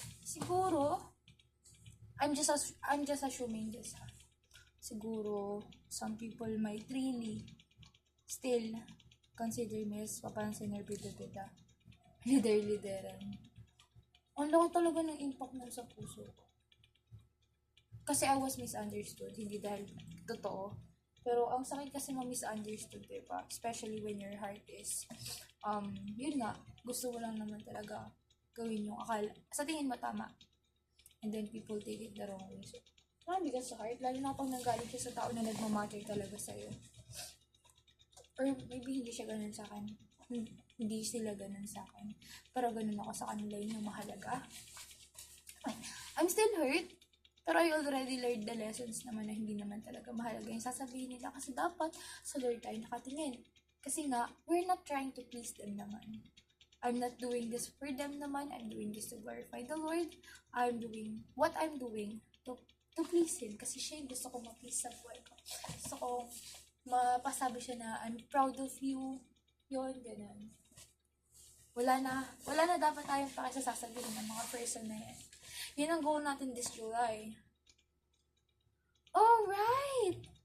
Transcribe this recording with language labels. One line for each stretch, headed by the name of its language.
English: Siguro, I'm just assuming this. Siguro, some people might really still consider me as papansin or bida-bida. Lideran.
Filipino: Ang laki talaga ng impact mo sa puso ko. Kasi
English: I was misunderstood,
Filipino: hindi dahil totoo. Pero ang sakit kasi ma-misunderstood, diba?
English: Especially when your heart is,
Filipino: yun nga, gusto mo lang naman talaga gawin yung akala. Sa tingin mo tama.
English: And then people take it the wrong way.
Filipino: So, bigat sa heart. Lalo na pag nanggaling siya sa tao na nagmamatter talaga sa'yo. Or maybe hindi siya ganun sa akin. Hindi sila ganun sa akin. Pero ganun ako sa kanila, yun yung mahalaga.
English: I'm still hurt.
Filipino: Pero
English: I already learned the lessons
Filipino: naman na hindi naman talaga mahalaga yung sasabihin nila. Kasi dapat sa Lord tayo nakatingin.
English: Kasi nga, we're not trying to please them naman. I'm not doing this for them naman. I'm doing this to glorify the Lord. I'm doing what I'm doing to please Him.
Filipino: Kasi siya yung gusto ko ma-please sa buhay ko. Gusto ko mapasabi siya na
English: I'm proud of you.
Filipino: Yun, ganun. Wala na dapat tayong pakisasasabihin ng mga person na yan. Yan ang goal natin this July. Alright!